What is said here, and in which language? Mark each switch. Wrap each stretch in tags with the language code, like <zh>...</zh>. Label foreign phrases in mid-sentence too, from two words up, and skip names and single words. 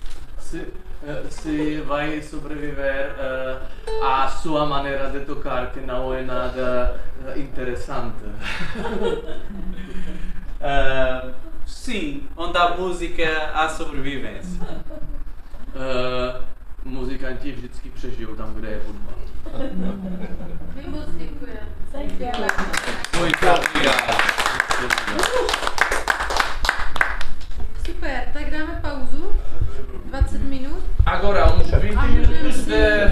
<pt>Si vai sobreviver a sua maneira de tocar, que não é nada interessante. Sim, onde há música há sobrevivência.</pt> <cs>Muzikanti vždycky přežijou tam, kde je hudba. My moc děkujeme. Děkujeme.</cs> <pt>Muito obrigado.</pt> <cs>Super, tak dáme pauzu. 20 minut.</cs> <pt>Agora uns 20 minutos de</pt>